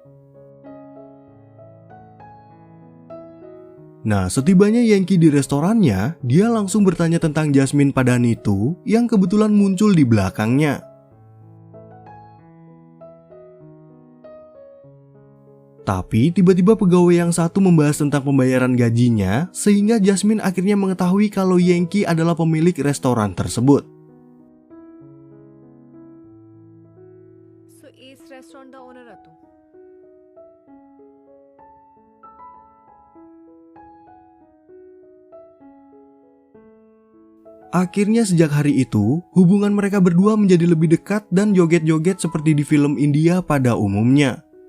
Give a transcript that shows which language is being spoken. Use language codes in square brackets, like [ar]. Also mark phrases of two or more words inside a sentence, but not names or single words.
[id] Nah, setibanya Yankee di restorannya, dia langsung bertanya tentang Jasmine pada Nitu yang kebetulan muncul di belakangnya. Tapi tiba-tiba pegawai yang satu membahas tentang pembayaran gajinya, sehingga Jasmine akhirnya mengetahui kalau Yankee adalah pemilik restoran tersebut. [hi] So, इस रेस्टोरेंट दा ओनर है तू? [id] Akhirnya sejak hari itu, hubungan mereka berdua menjadi lebih dekat dan joget-joget seperti di film India pada umumnya.